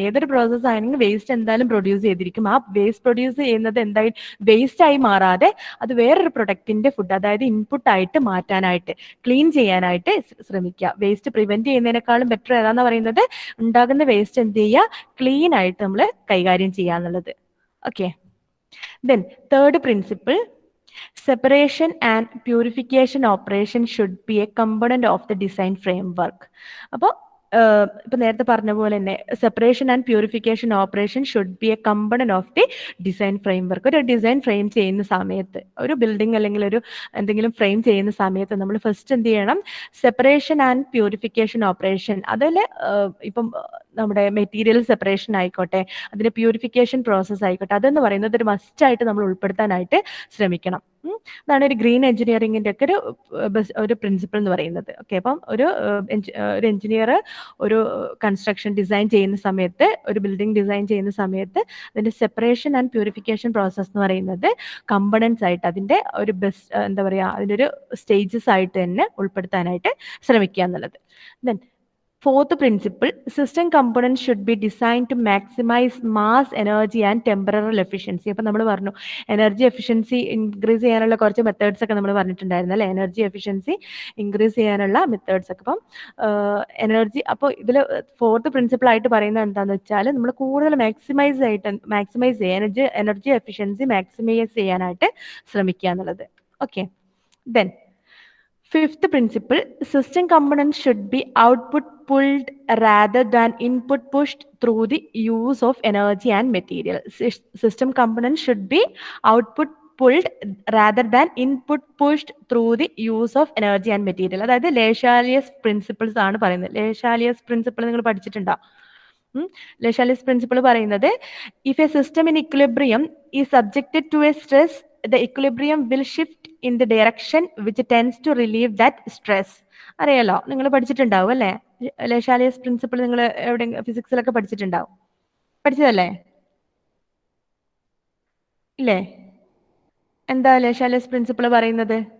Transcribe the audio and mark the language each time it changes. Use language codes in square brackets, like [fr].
[ml] ഏതൊരു പ്രോസസ്സ് ആണെങ്കിൽ വേസ്റ്റ് എന്തായാലും പ്രൊഡ്യൂസ് ചെയ്തിരിക്കും. ആ വേസ്റ്റ് പ്രൊഡ്യൂസ് ചെയ്യുന്നത് എന്തായി വേസ്റ്റ് ആയി മാറാതെ അത് വേറൊരു പ്രൊഡക്റ്റിന്റെ ഫുഡ്, അതായത് ഇൻപുട്ട് ആയിട്ട് മാറ്റാനായിട്ട്, ക്ലീൻ ചെയ്യാനായിട്ട് ശ്രമിക്കുക. വേസ്റ്റ് പ്രിവെന്റ് ചെയ്യുന്നതിനേക്കാളും ബെറ്റർ ഏതാന്ന് പറയുന്നത്, ഉണ്ടാകുന്ന വേസ്റ്റ് എന്ത് ചെയ്യുക, ക്ലീൻ ആയിട്ട് നമ്മൾ കൈകാര്യം ചെയ്യുക എന്നുള്ളത്. [en] Okay, then third principle, separation and purification operation should be a component of the design framework. [ml] അപ്പോൾ ഇപ്പൊ നേരത്തെ പറഞ്ഞ പോലെ തന്നെ [en] Separation and purification operation should be a component of the design framework. [ml] ഒരു ഡിസൈൻ ഫ്രെയിം ചെയ്യുന്ന സമയത്ത്, ഒരു ബിൽഡിംഗ് അല്ലെങ്കിൽ ഒരു എന്തെങ്കിലും ഫ്രെയിം ചെയ്യുന്ന സമയത്ത് നമ്മൾ ഫസ്റ്റ് എന്ത് ചെയ്യണം, സെപ്പറേഷൻ ആൻഡ് പ്യൂരിഫിക്കേഷൻ ഓപ്പറേഷൻ. അതിൽ ഇപ്പം നമ്മുടെ മെറ്റീരിയൽ സെപ്പറേഷൻ ആയിക്കോട്ടെ, അതിന്റെ പ്യൂരിഫിക്കേഷൻ പ്രോസസ്സ് ആയിക്കോട്ടെ, അതെന്ന് പറയുന്നത് ഒരു മസ്റ്റായിട്ട് നമ്മൾ ഉൾപ്പെടുത്താനായിട്ട് ശ്രമിക്കണം. അതാണ് ഒരു ഗ്രീൻ എഞ്ചിനീയറിംഗിന്റെ ഒക്കെ ഒരു പ്രിൻസിപ്പിൾ എന്ന് പറയുന്നത്. ഓക്കെ, അപ്പം ഒരു എഞ്ചിനീയർ ഒരു കൺസ്ട്രക്ഷൻ ഡിസൈൻ ചെയ്യുന്ന സമയത്ത്, ഒരു ബിൽഡിംഗ് ഡിസൈൻ ചെയ്യുന്ന സമയത്ത് അതിന്റെ സെപ്പറേഷൻ ആൻഡ് പ്യൂരിഫിക്കേഷൻ പ്രോസസ് എന്ന് പറയുന്നത് കമ്പണൻസ് ആയിട്ട്, അതിന്റെ ഒരു എന്താ പറയുക, അതിന്റെ ഒരു സ്റ്റേജസ് ആയിട്ട് തന്നെ ഉൾപ്പെടുത്താനായിട്ട് ശ്രമിക്കുക എന്നുള്ളത്. [en] Then fourth principle, system components should be designed to maximize mass, energy and temporal efficiency. [ml] അപ്പോൾ നമ്മൾ പറഞ്ഞു എനർജി എഫിഷ്യൻസി ഇൻക്രീസ് ചെയ്യാനുള്ള കുറച്ച് മെത്തേഡ്സ് ഒക്കെ നമ്മൾ പറഞ്ഞിട്ടുണ്ടായിരുന്നു അല്ലേ, എനർജി എഫിഷ്യൻസി ഇൻക്രീസ് ചെയ്യാനുള്ള മെത്തേഡ്സ് ഒക്കെ. അപ്പം എനർജി, അപ്പോൾ ഇതിൽ ഫോർത്ത് പ്രിൻസിപ്പിൾ ആയിട്ട് പറയുന്നത് എന്താണെന്ന് വെച്ചാൽ നമ്മൾ കൂടുതൽ മാക്സിമൈസ് ചെയ്യുക, എനർജി എഫിഷ്യൻസി മാക്സിമൈസ് ചെയ്യാനായിട്ട് ശ്രമിക്കുക എന്നുള്ളത്. [en] Okay, then fifth principle, system components should be output pulled rather than input pushed through the use of energy and material. System components should be output pulled rather than input pushed through the use of energy and material. [ml] അതായത് ലേഷാലിയസ് principles ആണ് പറയുന്നത്. ലേഷാലിയസ് principle നിങ്ങൾ പഠിച്ചിട്ടുണ്ടോ? ലേഷാലിയസ് principle പറയുന്നത്, [en] if a system in equilibrium is subjected to a stress, the equilibrium will shift in the direction which tends to relieve that stress. [ml] അറിയാലോ, നിങ്ങൾ പഠിച്ചിട്ടുണ്ടാവും അല്ലേ ലേഷാലിയസ് principle? നിങ്ങൾ എവിടെ ഫിസിക്സിലൊക്കെ പഠിച്ചിട്ടുണ്ടാവും, പഠിച്ചതല്ലേ? ഇല്ലേ? എന്താ ലേഷാലിയസ് പ്രിൻസിപ്പിൾ പറയുന്നത്?